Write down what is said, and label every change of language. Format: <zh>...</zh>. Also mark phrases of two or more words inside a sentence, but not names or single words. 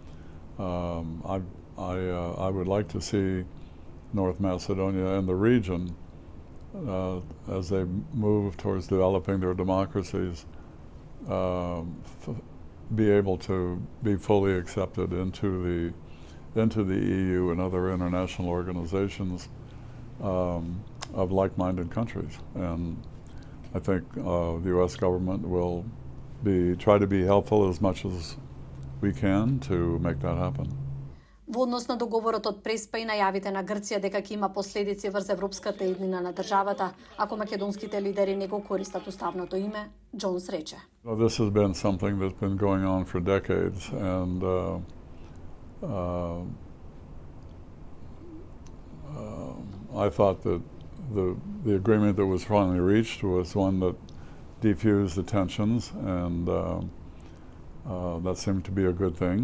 <en>I would like to see North Macedonia and the region, as they move towards developing their democracies, be able to be fully accepted into the EU and other international organizations of like-minded countries. And I think the U.S. government will try to be helpful as much as we can to make that happen.</en> <mk>Во однос на договорот од Преспа и најавите на Грција дека ќе има последици врз европската еднина на државата, ако македонските лидери не го користат уставното име, Джонс рече.</mk> <en>This has been something that's been going on for decades, and I thought that the agreement that was finally reached was one that defused the tensions, and that seemed to be a good thing.</en>